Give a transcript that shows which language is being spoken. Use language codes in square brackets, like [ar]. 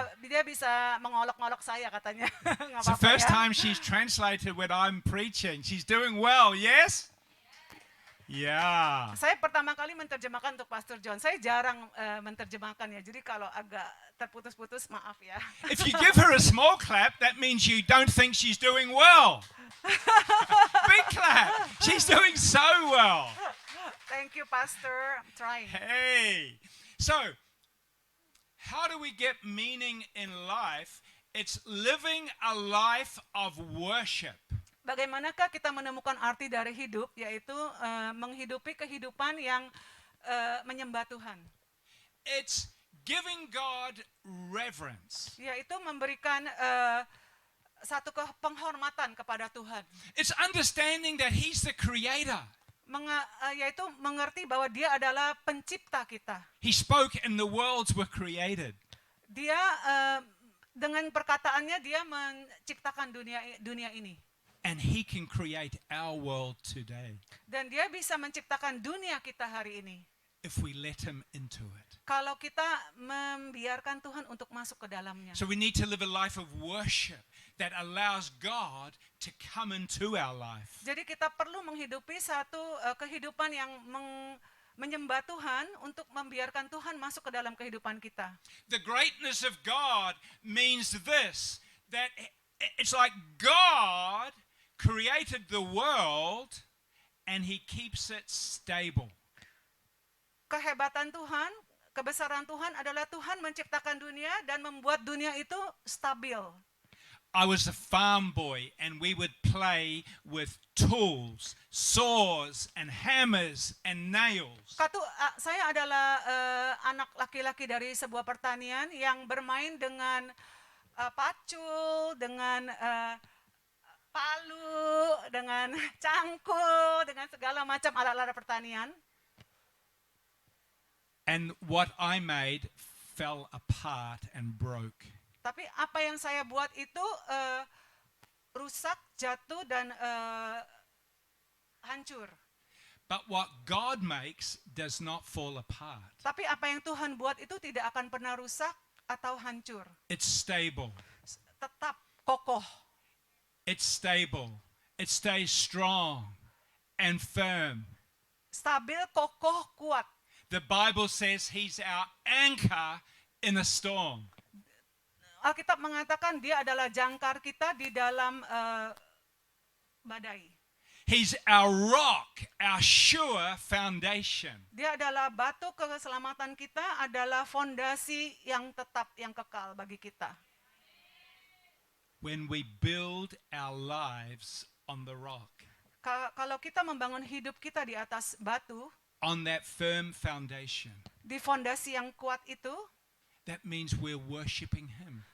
[id] Dia bisa mengolok-olok saya katanya. Nggak [en] It's the [id] apa-apa [en] first [id] ya. [en] time she's translated when I'm preaching. She's doing well, yes? Yeah. [id] Saya pertama kali menerjemahkan untuk Pastor John. Saya jarang menerjemahkan ya. Jadi kalau agak terputus-putus maaf ya. [en] If you give her a small clap, that means you don't think she's doing well. Big clap. She's doing so well. Thank you, Pastor. I'm trying. Hey. So, how do we get meaning in life? It's living a life of worship. [id] Bagaimanakah kita menemukan arti dari hidup, yaitu menghidupi kehidupan yang menyembah Tuhan. [en] It's giving God reverence. [id] Yaitu memberikan satu penghormatan kepada Tuhan. [en] It's understanding that He's the creator. [id] Yaitu mengerti bahwa Dia adalah pencipta kita. [en] He spoke and the worlds were created. [id] Dia dengan perkataannya Dia menciptakan dunia ini. [en] And He can create our world today [id] Dan Dia bisa menciptakan dunia kita hari ini. [en] if we let Him into it. [id] Kalau kita membiarkan Tuhan untuk masuk ke dalamnya. [en] So we need to live a life of worship that allows God to come into our life. [id] Jadi kita perlu menghidupi satu kehidupan yang menyembah Tuhan untuk membiarkan Tuhan masuk ke dalam kehidupan kita. [en] The greatness of God means this, that it's like God created the world and He keeps it stable. [id] Kehebatan Tuhan, kebesaran Tuhan adalah Tuhan menciptakan dunia dan membuat dunia itu stabil. [en] I was a farm boy and we would play with tools, saws and hammers and nails. [id] Saya adalah anak laki-laki dari sebuah pertanian yang bermain dengan pacul, dengan palu, dengan cangkul, dengan segala macam alat-alat pertanian. [en] And what I made fell apart and broke. [id] Tapi apa yang saya buat itu rusak, jatuh, dan hancur. [en] But what God makes does not fall apart. [id] Tapi apa yang Tuhan buat itu tidak akan pernah rusak atau hancur. [en] It's stable. [id] Tetap kokoh. [en] It's stable. It stays strong and firm. [id] Stabil, kokoh, kuat. [en] The Bible says He's our anchor in a storm. [id] Alkitab mengatakan Dia adalah jangkar kita di dalam badai. [en] He's our rock, our sure foundation. [id] Dia adalah batu keselamatan kita, adalah fondasi yang tetap, yang kekal bagi kita. [en] When we build our lives on the rock, [id] Kalau kita membangun hidup kita di atas batu, [en] on that firm foundation, [id] di fondasi yang kuat itu, [en] that means we're worshiping Him